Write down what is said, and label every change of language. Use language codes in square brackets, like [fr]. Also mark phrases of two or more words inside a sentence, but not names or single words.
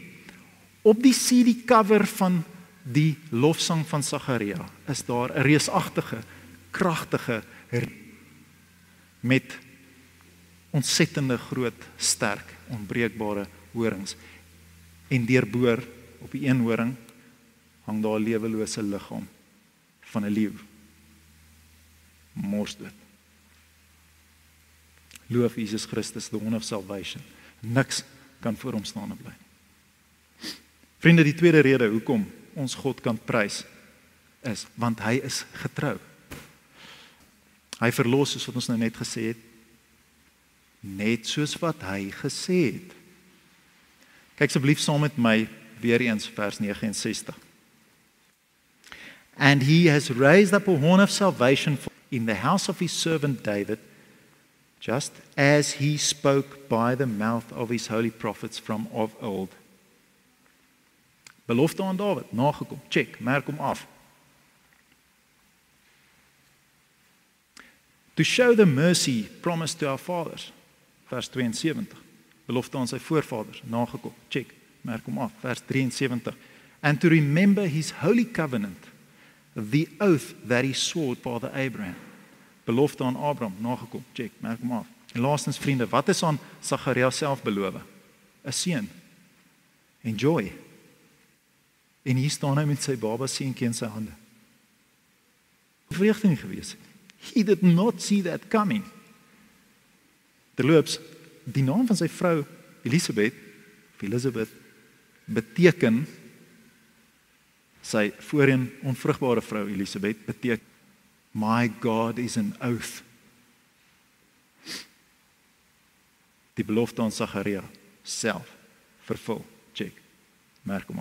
[af] Op die [en] CD cover [af] van die lofsang van Sagaria is daar 'n reusagtige, kragtige met ontsettende groot, sterk, onbreekbare horings. En deurboor op die een horing hang daar 'n lewelose liggaam van 'n leeu. Morsdood. Loof Jesus Christus, [en] the horn of salvation. [af] Niks kan voor hom staan en bly. Vriende, die tweede rede hoekom ons God kan prys is want hy is getrou. Hy verlos, soos wat ons nou net gesê het, net soos wat hy gesê het. Kyk asseblief saam met my weer eens vers 69. [en] And he has raised up a horn of salvation in the house of his servant David, just as he spoke by the mouth of his holy prophets from of old. [af] Belofte aan Dawid, nagekom, check, merk hom af. [en] To show the mercy promised to our fathers, [af] vers 72. Belofte aan sy voorvaders, nagekom, check, merk hom af, vers 73. [en] And to remember his holy covenant, the oath that he swore to Father Abraham. [af] Belofte aan Abraham, nagekom, check, merk hom af. En laastens vriende, wat is aan Sagaria self beloof? 'n Seun. Enjoy. En hier staan hy met sy baba seentjie in sy hande. Vreugde nie gewees het. [en] He did not see that coming. [af] Terloops, die naam van sy vrou Elizabeth, beteken, sy voorheen onvrugbare vrou Elizabeth, beteken, [en] my God is an oath. [af] Die belofte aan Sagaria self vervul, check, merk hom aan.